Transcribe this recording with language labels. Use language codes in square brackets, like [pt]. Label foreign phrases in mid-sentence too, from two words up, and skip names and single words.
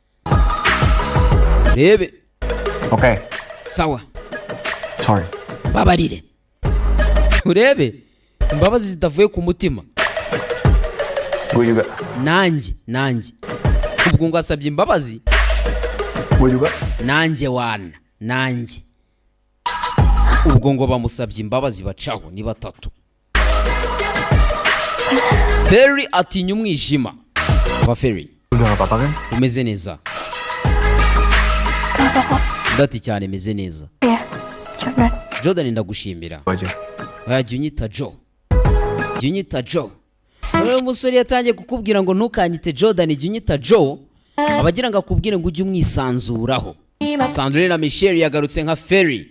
[rw] Rebe. [en] Okay. [rw] Sawa. [en] Sorry. [rw] Babarire. Urebe imbabazi zitavuye ku mutima. [id] Gue juga. [rw] Nanjye ubwo ngo asabye imbabazi. [id] Gue juga. [rw] Nanjye ubwo ngo bamusabye imbabazi bacaho ni batatu. Ferry atinya umwijima. Ba Ferry, [id] Udah gak apa-apa kan? [rw] umeze neza? Ndati cyane meze neza. [id] Iya, Jordan. [rw] Jordan ndagushimira. [id] Aja. [rw] Jya unyita Joe. Uyu musore yatangiye kukubwira ngo ntukanyite Jordan, jya unyita Joe. Abagira ngo akubwire ngo ujye umwisanzuraho. Sandrine na Michelle yagarutse nka Ferry.